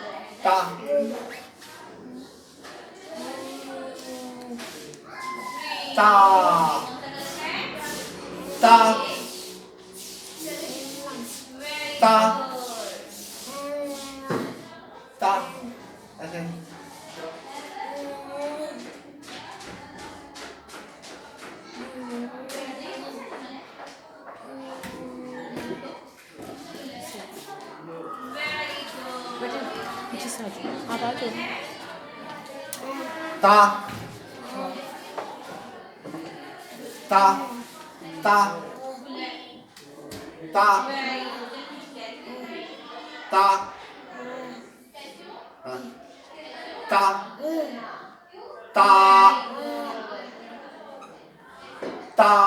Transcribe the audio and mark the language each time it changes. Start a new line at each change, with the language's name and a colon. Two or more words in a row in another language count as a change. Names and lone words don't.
Hindi: ता ता ता ता ता ऐसे पीछे से हटो, आवाज़ हो रही है। ता ता ता ता ता हाँ, ता ता ता